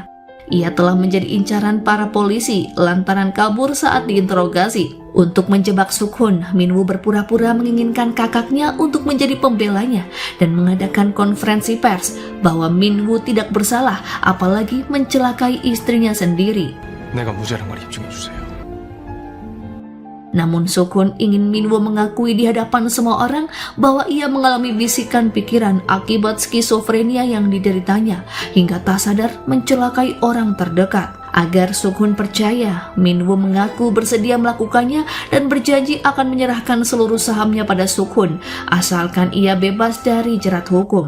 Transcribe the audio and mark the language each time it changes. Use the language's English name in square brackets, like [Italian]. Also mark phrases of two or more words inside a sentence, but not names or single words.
[Indonesian] Ia telah menjadi incaran para polisi lantaran kabur saat diinterogasi. Untuk menjebak Suk-hun, Minwoo berpura-pura menginginkan kakaknya untuk menjadi pembelanya dan mengadakan konferensi pers bahwa Minwoo tidak bersalah, apalagi mencelakai istrinya sendiri. [Korean] 내가 무죄란 걸 입증해 주세요. [Indonesian] Namun Suk-hun ingin Minwoo mengakui di hadapan semua orang bahwa ia mengalami bisikan pikiran akibat skizofrenia yang dideritanya hingga tak sadar mencelakai orang terdekat. Agar Suk-hun percaya, Minwoo mengaku bersedia melakukannya dan berjanji akan menyerahkan seluruh sahamnya pada Suk-hun asalkan ia bebas dari jerat hukum.